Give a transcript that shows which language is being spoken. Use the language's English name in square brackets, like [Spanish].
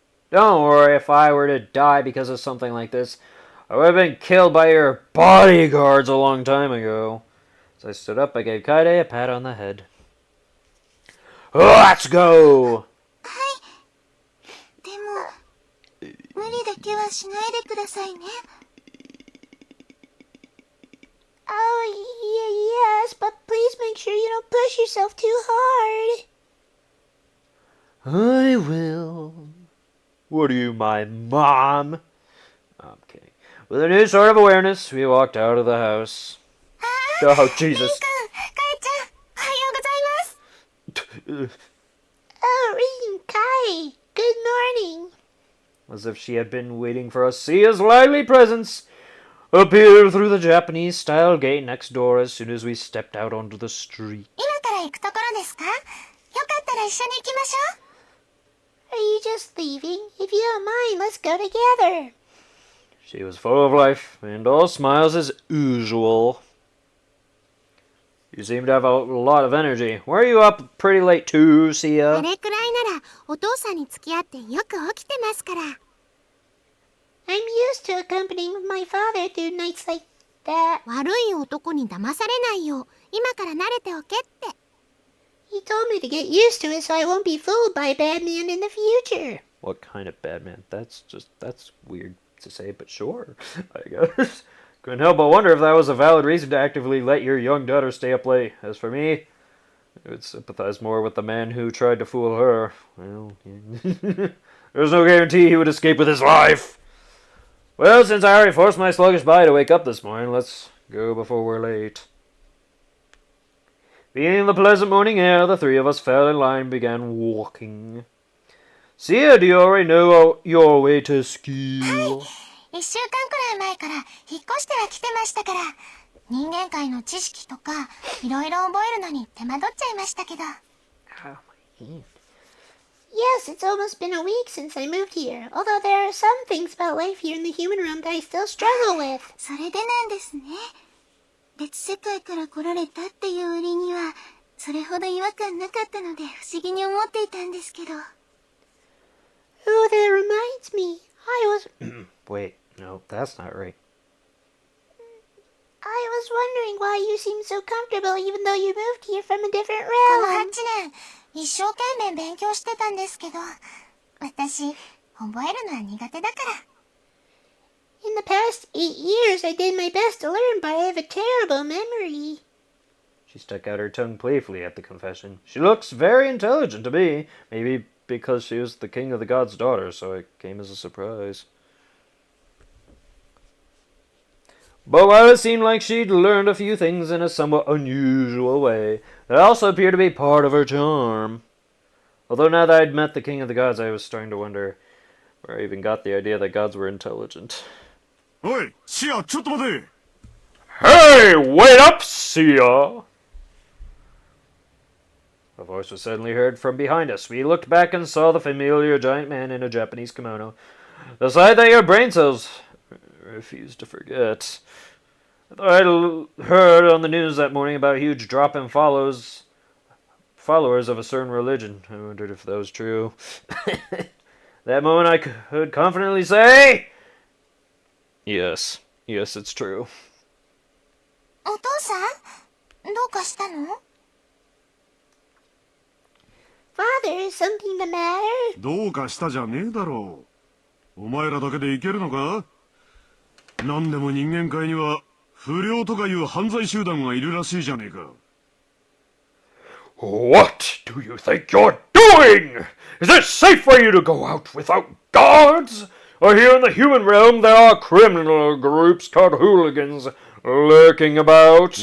[English] Don't worry, if I were to die because of something like this, I would have been killed by your bodyguards a long time ago. As I stood up, I gave Kaede a pat on the head. Let's go! [Japanese] でも、無理だけはしないでくださいね。 [English] Oh, yes, but please make sure you don't push yourself too hard. I will. What are you, my mom? I'm kidding. With a new sort of awareness, we walked out of the house. Oh, Jesus. [Japanese] かえちゃん、おはようございます。 [English] Oh, Rin Kai, good morning. As if she had been waiting for us, Sia's lively presence appeared through the Japanese-style gate next door as soon as we stepped out onto the street. [Japanese] 今から行くところですか？よかったら一緒に行きましょう。 [English] Are you just leaving? If you don't mind, let's go together. She was full of life and all smiles as usual. You seem to have a lot of energy. Were you up pretty late too, [Japanese] あ [English] Sia? [Japanese] れくらいならお父さんに付き合ってよく起きてますから。 [English] I'm used to accompanying my father through nights like that. [Japanese] 悪い男に騙されないよう今から慣れておけって。 [English] He told me to get used to it so I won't be fooled by a bad man in the future. What kind of bad man? That's weird to say, but sure, I guess. Couldn't help but wonder if that was a valid reason to actively let your young daughter stay up late. As for me, I would sympathize more with the man who tried to fool her. Well, there's no guarantee he would escape with his life. Well, since I already forced my sluggish body to wake up this morning, let's go before we're late. Feeling the pleasant morning air, the three of us fell in line and began walking. Sia, do you already know your way to school? [Japanese] 1週間くらい前から引っ越しては来てましたから、人間界の知識とかいろいろ覚えるのに手間取っちゃいましたけど。 [English] Oh, my hand. Yes, it's almost been a week since I moved here, although there are some things about life here in the human realm that I still struggle with. [Japanese] それでなんですね。別世界から来られたっていう割には、それほど違和感なかったので不思議に思っていたんですけど。 [English] Oh, that reminds me. Wait, no, that's not right. I was wondering why you seem so comfortable even though you moved here from a different realm. [Japanese] この8年、一生懸命勉強してたんですけど、私、覚えるのは苦手だから。 [English] In the past 8 years, I did my best to learn, but I have a terrible memory. She stuck out her tongue playfully at the confession. She looks very intelligent to me. Maybe because she was the king of the god's daughter, so it came as a surprise. But while it seemed like she'd learned a few things in a somewhat unusual way, it also appeared to be part of her charm. Although now that I'd met the king of the gods, I was starting to wonder where I even got the idea that gods were intelligent. [Japanese] おい、シア、ちょっと待て。 [English] Hey, wait up, Sia! A voice was suddenly heard from behind us. We looked back and saw the familiar giant man in a Japanese kimono. The sight that your brain cells refused to forget. I thought I'd heard on the news that morning about a huge drop in followers of a certain religion. I wondered if that was true. That moment I could confidently say, yes, it's true. [Japanese] お父さん、どうかしたの？ [English] Father, is something the matter? [Japanese] どうかしたじゃねえだろう。お前らだけでいけるのか？なんでも人間界には不良とかいう犯罪集団がいるらしいじゃねえか。 [English] What do you think you're doing? Is it safe for you to go out without guards? Or here in the human realm there are criminal groups called hooligans lurking about?